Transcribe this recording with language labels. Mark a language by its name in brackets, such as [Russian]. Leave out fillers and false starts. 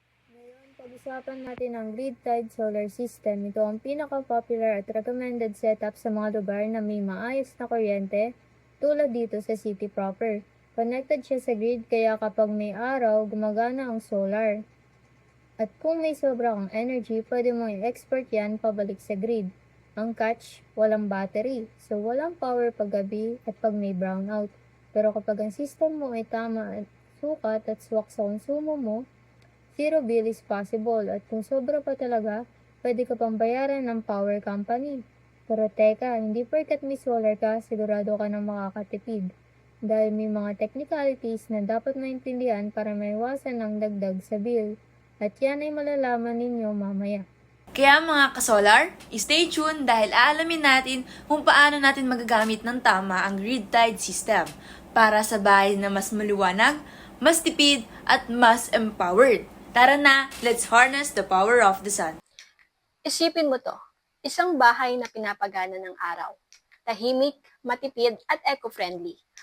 [Filipino] Ngayon, pag-usapan natin ang grid-tied solar system. Ito ang pinaka-popular at recommended setup sa mga lugar na may maayos na kuryente, tulad dito sa city proper. Connected siya sa grid kaya kapag may araw, gumagana ang solar. At kung may sobra kang energy, pwede mo i-export yan pabalik sa grid. Ang catch, walang battery. So, walang power pag gabi at pag may brownout. Pero kapag ang system mo ay tama at sukat at swak sa konsumo mo, [English] zero bill is possible. [Filipino] At kung sobra pa talaga, pwede ka pang bayaran ng power company. Pero teka, hindi porkat may solar ka, sigurado ka na makakatipid. Dahil may mga technicalities na dapat maintindihan para maiwasan ang dagdag sa bill. At yan ay malalaman ninyo mamaya. Kaya mga kasolar, [English] stay tuned [Filipino] dahil aalamin natin kung paano natin magagamit ng tama ang grid-tied system para sa bahay na mas maliwanag, mas tipid, at mas empowered. Tara na, [English] let's harness the power of the sun. [Filipino] Isipin mo to, isang bahay na pinapagana ng araw. Tahimik, matipid, at eco-friendly.